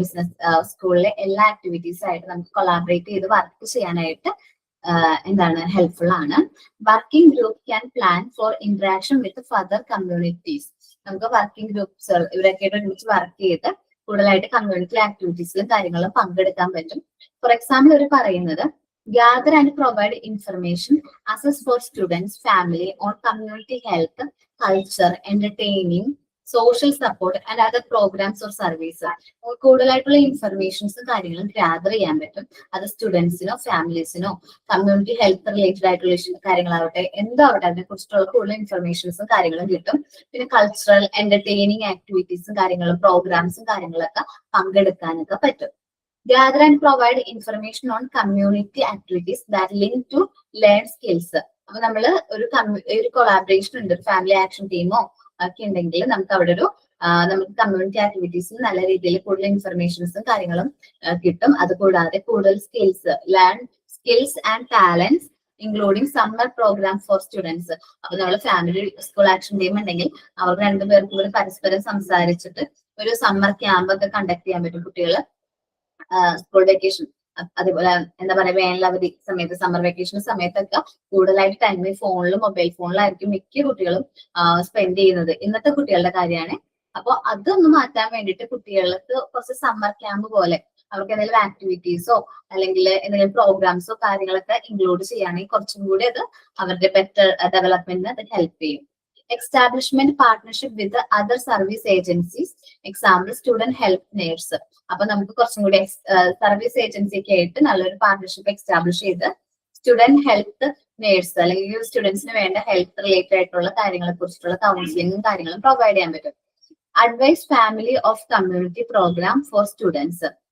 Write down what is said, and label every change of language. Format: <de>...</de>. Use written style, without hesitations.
<ml>Business സ്കൂളിലെ എല്ലാ activities ആയിട്ട് നമുക്ക് കൊളാബറേറ്റ് ചെയ്ത് വർക്ക് ചെയ്യാനായിട്ട് ഹെൽപ്ഫുൾ ആണ്.</ml> <en>Working group can plan for interaction with further communities.</en> <ml>നമുക്ക് വർക്കിംഗ് ഗ്രൂപ്പ്സ് ഇവരൊക്കെ ഒരുമിച്ച് വർക്ക് ചെയ്ത് കൂടുതലായിട്ട് കമ്മ്യൂണിറ്റി ആക്ടിവിറ്റീസിലും കാര്യങ്ങളും പങ്കെടുക്കാൻ പറ്റും.</ml> <en>for example</en> <ml>ഒരു പറയുന്നത്</ml> <en>gather and provide information, assess for students, family on community health, culture, entertaining, social support and other programs or service.</en> <ml>കൂടുതലായിട്ടുള്ള ഇൻഫർമേഷൻസും കാര്യങ്ങളും ഗ്യാദർ ചെയ്യാൻ പറ്റും. അത് സ്റ്റുഡൻസിനോ ഫാമിലീസിനോ കമ്മ്യൂണിറ്റി ഹെൽത്ത് റിലേറ്റഡ് ആയിട്ടുള്ള കാര്യങ്ങളാവട്ടെ എന്താവട്ടെ അതിനെ കുറിച്ചിട്ടുള്ള കൂടുതൽ ഇൻഫർമേഷൻസും കാര്യങ്ങളും കിട്ടും. പിന്നെ കൾച്ചറൽ എന്റർടൈനിങ് ആക്ടിവിറ്റീസും കാര്യങ്ങളും പ്രോഗ്രാംസും കാര്യങ്ങളൊക്കെ പങ്കെടുക്കാനൊക്കെ പറ്റും.</ml> <en>Gather and provide information on community activities that link to learn skills.</en> <ml>അപ്പൊ നമ്മള് ഒരു കൊളാബറേഷൻ ഉണ്ട്, ഫാമിലി ആക്ഷൻ ടീമോ ഒക്കെ ഉണ്ടെങ്കിൽ നമുക്ക് അവിടെ നമുക്ക് കമ്മ്യൂണിറ്റി ആക്ടിവിറ്റീസിൽ നല്ല രീതിയിൽ കൂടുതൽ ഇൻഫർമേഷൻസും കാര്യങ്ങളും കിട്ടും. അതുകൂടാതെ കൂടുതൽ</ml> <en>Learn skills and talents including summer program for students.</en> <ml>അപ്പൊ നമ്മൾ ഫാമിലി സ്കൂൾ ആക്ഷൻ ടീം ഉണ്ടെങ്കിൽ അവർക്ക് രണ്ടുപേർക്കും കൂടി പരസ്പരം സംസാരിച്ചിട്ട് ഒരു സമ്മർ ക്യാമ്പ് ഒക്കെ കണ്ടക്ട് ചെയ്യാൻ പറ്റും. കുട്ടികള് സ്കൂൾ വെക്കേഷൻ അതേപോലെ എന്താ പറയാ വേനലവധി സമയത്ത് സമ്മർ വെക്കേഷൻ സമയത്തൊക്കെ കൂടുതലായിട്ട് ടൈം ഫോണിലും മൊബൈൽ ഫോണിലായിരിക്കും മിക്ക കുട്ടികളും സ്പെൻഡ് ചെയ്യുന്നത്. ഇന്നത്തെ കുട്ടികളുടെ കാര്യമാണ്. അപ്പൊ അതൊന്ന് മാറ്റാൻ വേണ്ടിയിട്ട് കുട്ടികൾക്ക് കുറച്ച് സമ്മർ ക്യാമ്പ് പോലെ അവർക്ക് എന്തെങ്കിലും ആക്ടിവിറ്റീസോ അല്ലെങ്കിൽ എന്തെങ്കിലും പ്രോഗ്രാംസോ കാര്യങ്ങളൊക്കെ ഇൻക്ലൂഡ് ചെയ്യുകയാണെങ്കിൽ കുറച്ചും കൂടി അത് അവരുടെ ബെറ്റർ ഡെവലപ്മെന്റിന് അത് ഹെൽപ്പ് ചെയ്യും.</ml> <en>Establishment partnership with the other service agencies, example student help nurse.</en> <ml>അപ്പൊ നമുക്ക് കുറച്ചും കൂടി സർവീസ് ഏജൻസി ഒക്കെ ആയിട്ട് നല്ലൊരു പാർട്ണർഷിപ്പ് എസ്റ്റാബ്ലിഷ് ചെയ്ത് സ്റ്റുഡന്റ് ഹെൽത്ത് നേഴ്സ് അല്ലെങ്കിൽ സ്റ്റുഡൻസിന് വേണ്ട ഹെൽത്ത് റിലേറ്റഡ് ആയിട്ടുള്ള കാര്യങ്ങളെ കുറിച്ചിട്ടുള്ള കൗൺസിലിംഗും കാര്യങ്ങളും പ്രൊവൈഡ് ചെയ്യാൻ പറ്റും.</ml> <en>Advise family of community program for students.</en>